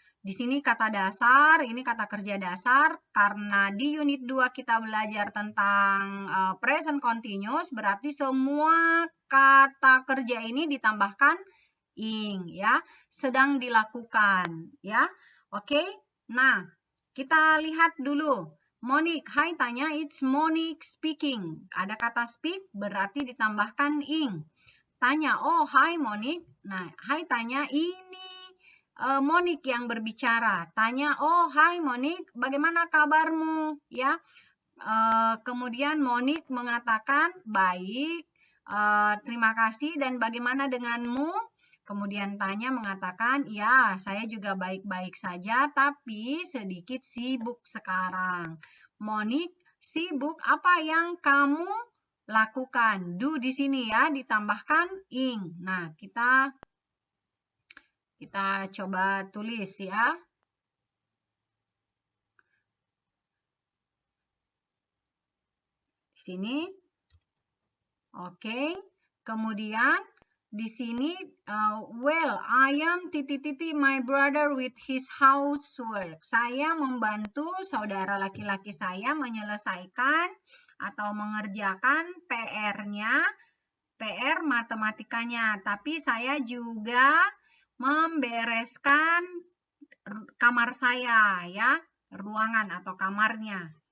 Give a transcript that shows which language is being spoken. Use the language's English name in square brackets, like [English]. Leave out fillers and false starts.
[Indonesian] Di sini kata dasar, ini kata kerja dasar, karena di unit 2 kita belajar tentang present continuous, berarti semua kata kerja ini ditambahkan ing, ya, sedang dilakukan, ya. Oke, nah, kita lihat dulu. [English] Monique, hai Tanya, it's Monique speaking. [Indonesian] Ada kata speak, berarti ditambahkan ing. Tanya, oh hai Monique. Nah, hai Tanya, ini Monique yang berbicara. Tanya, oh hai Monique, bagaimana kabarmu? Ya, kemudian Monique mengatakan baik, terima kasih dan bagaimana denganmu? Kemudian Tanya mengatakan, ya saya juga baik-baik saja tapi sedikit sibuk sekarang. Monique, sibuk apa yang kamu lakukan? Do di sini ya ditambahkan ing. Nah, kita coba tulis ya. Di sini. Oke. [English] Kemudian di sini well, I am my brother with his housework. [Indonesian] Saya membantu saudara laki-laki saya menyelesaikan atau mengerjakan PR-nya, PR matematikanya, tapi saya juga membereskan kamar saya ya, ruangan atau kamarnya.